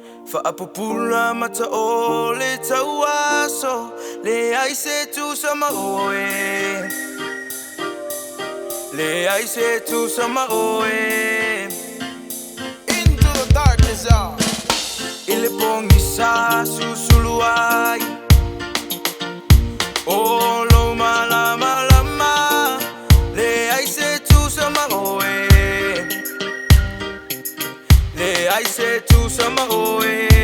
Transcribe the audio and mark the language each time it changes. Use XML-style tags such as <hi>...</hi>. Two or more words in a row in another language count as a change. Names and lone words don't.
<sm>Faapupula mata o le tauaso, le ai se tu sama oe. Le ai se tu sama oe.</sm> <en>Into the darkness, y'all.</en> <sm>Ile pongi sa susuluai. O lo malama lama, le ai se tu sama oe. Le ai se tu sama oe.</sm>